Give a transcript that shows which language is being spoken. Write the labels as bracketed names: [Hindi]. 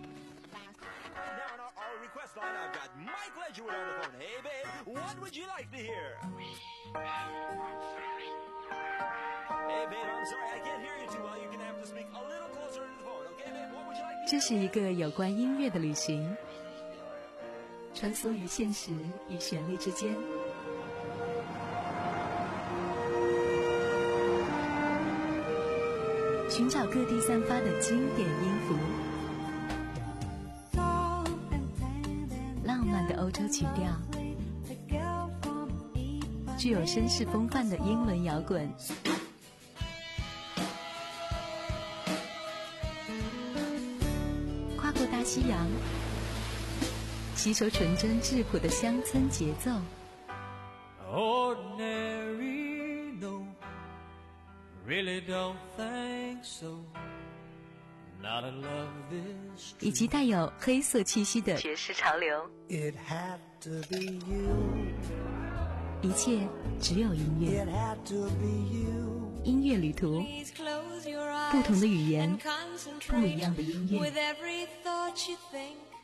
[English] just thought I've got Mike Ledgerwood on the phone. Hey, babe, what would you like to hear? Hey, babe, I'm sorry, I can't hear you too well. You can have to speak a little closer to the phone. Okay, babe, what would you like to hear? [Chinese] 这是一个有关音乐的旅行，穿梭于现实与旋律之间。寻找各地散发的经典音符，浪漫的欧洲曲调，具有绅士风范的英伦摇滚，跨过大西洋，吸收纯真质朴的乡村节奏。 [English] Ordinary, no, really don't think so. Not a love this. [Chinese] 以及带有黑色气息的爵士潮流。 [English] It had to be you. [Chinese] 一切只有音乐。 [English] It had to be you. [Chinese] 音乐旅途，不同的语言，不一样的音乐。 [English] With every thought you think.